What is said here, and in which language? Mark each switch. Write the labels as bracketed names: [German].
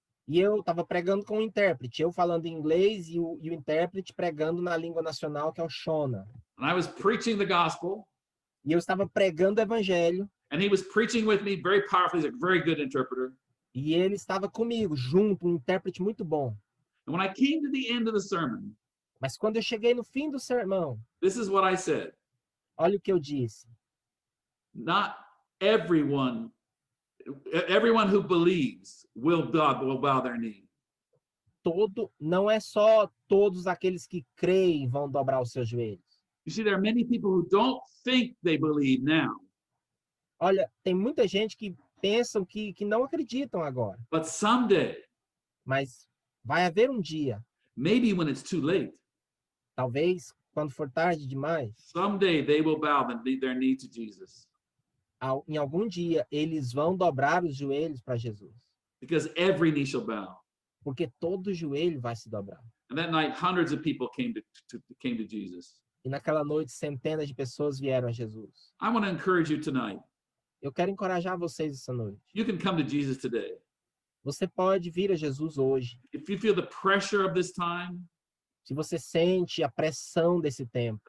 [Portuguese] E eu estava pregando com o intérprete, eu falando inglês e o intérprete pregando na língua nacional, que é o Shona. [English] And I was preaching the gospel. [Portuguese] E eu estava pregando o evangelho. [English] And he was preaching with me very powerfully. He's a very good interpreter. [Portuguese] E ele estava comigo, junto, um intérprete muito bom. [English] And when I came to the end of the sermon, [Portuguese] Mas quando eu cheguei no fim do sermão, [English] this is what I said. [Portuguese] olha o que eu disse. [English] Not everyone who believes will bow their knee. [Portuguese] Não é só todos aqueles que creem vão dobrar os seus joelhos. [English] You see, there are many people who don't think they believe now, [Portuguese] Olha, tem muita gente que pensam que não acreditam agora. [English] but someday, [Portuguese] Mas vai haver um dia, [English] maybe when it's too late, [Portuguese] talvez quando for tarde demais, [English] someday they will bow their knee to Jesus. [Portuguese] em algum dia eles vão dobrar os joelhos para Jesus. [English] Because every knee shall bow. [Portuguese] Porque todo joelho vai se dobrar. [English] And that night, hundreds of people came to Jesus. [Portuguese] E naquela noite, centenas de pessoas vieram a Jesus. [English] I want to encourage you tonight. [Portuguese] Eu quero encorajar vocês essa noite. [English] You can come to Jesus today. [Portuguese] Você pode vir a Jesus hoje. [English] If you feel the pressure of this time, [Portuguese] Se você sente a pressão desse tempo,